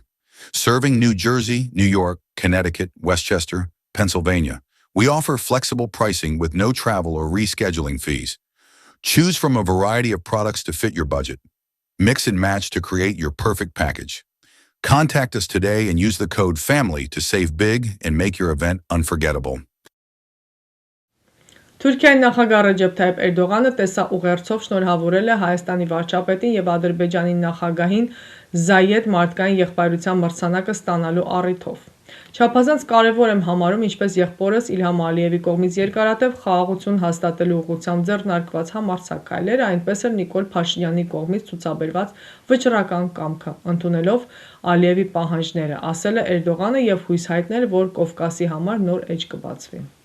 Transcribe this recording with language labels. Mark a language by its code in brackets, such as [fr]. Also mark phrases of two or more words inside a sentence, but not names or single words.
[en] Serving New Jersey, New York, Connecticut, Westchester, Pennsylvania, we offer flexible pricing with no travel or rescheduling fees. Choose from a variety of products to fit your budget. Mix and match to create your perfect package. Contact us today and use the code FAMILY to save big and make your event unforgettable. [hy] Թուրքիայի նախագահ Ռեջեփ Թայիփ Էրդողանը տեսաուղերձով շնորհավորել է Հայաստանի վարչապետին և Ադրբեջանի նախագահին Զայեդ մարդկային եղբայրության մրցանակը ստանալու առիթով։ Չափազանց կարևոր եմ համարում ինչպես եղբորս Իլհամ Ալիևի կողմից երկարատև խաղաղություն հաստատելու ուղղությամբ ձեռնարկված համարձակ քայլերը, այնպես էլ Նիկոլ Փաշինյանի կողմից ցուցաբերված վճռական կամքը, ընդունելով Ալիևի պահանջները, ասել է Էրդողանը և հույս հայտնել, որ Կովկասի համար նոր էջ կբացվի։